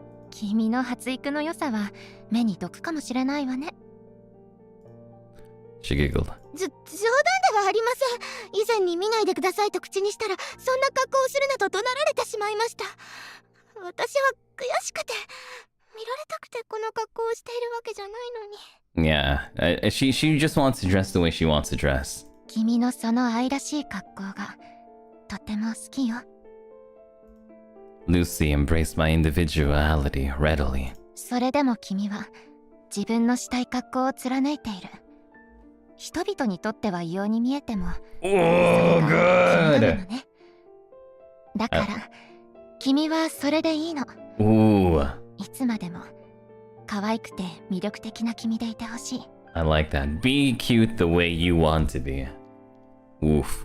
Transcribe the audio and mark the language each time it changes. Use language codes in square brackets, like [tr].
[ja] 君の発育の良さは目に毒かもしれないわね。 [en] She giggled. [ja] 冗談ではありません。以前に見ないでくださいと口にしたら、そんな格好をするなと怒鳴られてしまいました。私は悔しくて、見られたくてこの格好をしているわけじゃないのに。 [en] Yeah, she just wants to dress the way she wants to dress. [ja] 君のその愛らしい格好がとても好きよ。 [en] Lucy embraced my individuality readily. [ja] それでも君は自分のしたい格好を貫いている。人々にとっては異様に見えても、 [en] Oh, good! [ja] だから、君はそれでいいの。いつまでも可愛くて魅力的な君でいてほしい。 [en] I like that. Be cute the way you want to be. Oof.